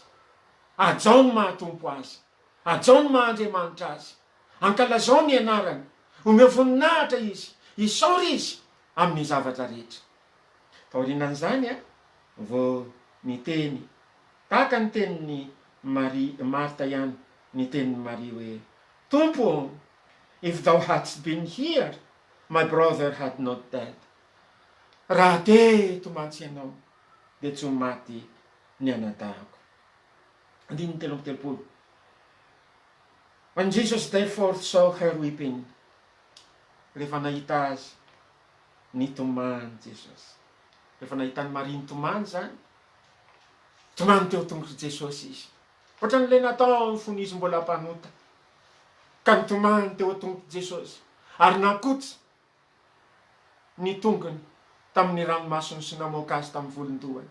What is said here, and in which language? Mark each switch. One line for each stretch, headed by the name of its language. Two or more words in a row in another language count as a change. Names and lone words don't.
Malagasy: Ajao ny mahatompo azy, ajao ny mahandriamanitra azy, ankalazao ny anarany, omeo voninahitra izy, isaora izy amin'ny zavatra rehetra. Taorinan'izany vao niteny tahaka ny tenin'ny Marta ihany, ny tenin'ny Maria hoe, Tompo,
English: if thou hadst been here, my brother had not died.
Malagasy: Raha teto mantsy ianao de tsy maty ny anadahako. 3:30.
English: When Jesus therefore saw her weeping,
Malagasy: rehefa nahita azy nitomany Jesosy. Rehefa nahitany Maria nitomany zany, tomany teo tongotry Jesosy izy. Ohatran'le natao ny fony izy mbola mpanota, ka nitomany teo tongotry Jesosy, ary nakotsy ny tongony tamin'ny ranomasony sy namoaka azy tamin'ny volondohany.